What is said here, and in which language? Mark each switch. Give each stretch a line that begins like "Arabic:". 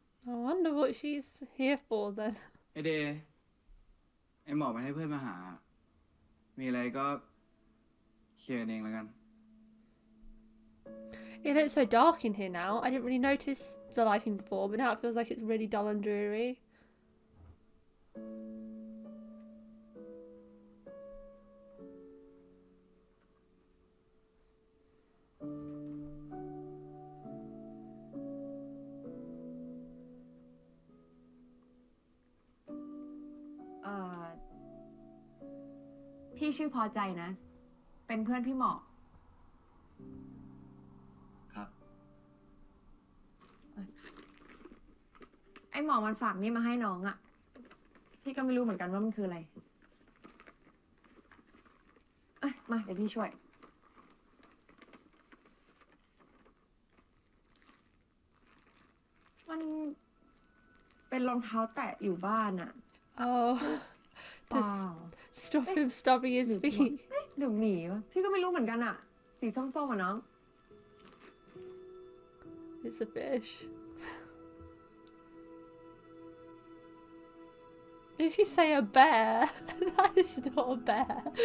English: I wonder what she's here for then.
Thai: ไอเดย์ไอหมอกมันให้เพื่อนมาหา มีอะไรก็เคลียร์กันเองแล้วกัน
English: It looks so dark in here now. I didn't really notice the lighting before, but now it feels like it's really dull and dreary.
Thai: Ờ, พี่ชื่อพอใจนะ เป็นเพื่อนพี่หมอก ครับ ไอ้หมอมันฝากนี่มาให้น้องอะพี่ก็ไม่รู้เหมือนกันว่ามันคืออะไรเอ้ยมาเดี๋ยวพี่ช่วยมันเป็นรองเท้าแตะอยู่บ้านอะ
English: Oh,
Thai: เปล่า
English: stop him stomping his feet.
Thai: เดี๋ยวหมีวะพี่ก็ไม่รู้เหมือนกันอะสีส้มๆอะน้อง
English: It's a fish. Did she say a bear? That is not a bear.